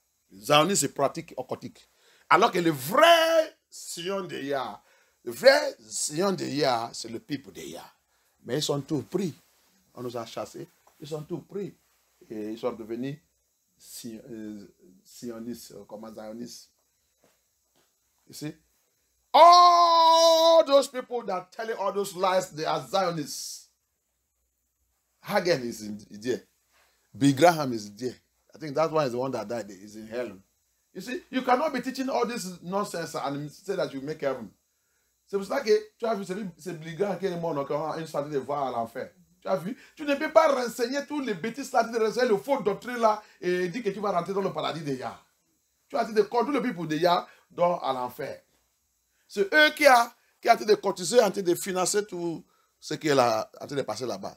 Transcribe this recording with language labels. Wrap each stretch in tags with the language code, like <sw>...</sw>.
<fr>Les zionistes, ils pratiquent occultique. Alors que le vrai Sion de Yah, le vrai Sion de Yah, c'est le peuple de Yah. Mais ils sont tous pris. On nous a chassés. Ils sont tous pris. Et ils sont devenus sionistes, comme zionistes.</fr> <en>You see? All those people that telling all those lies, they are Zionists. Hagen is there. Billy Graham is there. I think that one is the one that died. Is in hell. You see, you cannot be teaching all this nonsense and say that you make heaven.</en> <fr>C'est pour ça que tu as vu, c'est Billy Graham qui est mort, donc on a une sorte de voir à l'enfer. Tu as vu? Tu ne peux pas renseigner tous les bêtises là, de renseigner le faux doctrine là et dire que tu vas rentrer dans le paradis de Yah. Tu as dit de conduire le peuple de Yah dans à l'enfer. C'est eux qui ont été de cotiser, en train de financer tout ce qui est là, en train de passer là-bas.</fr>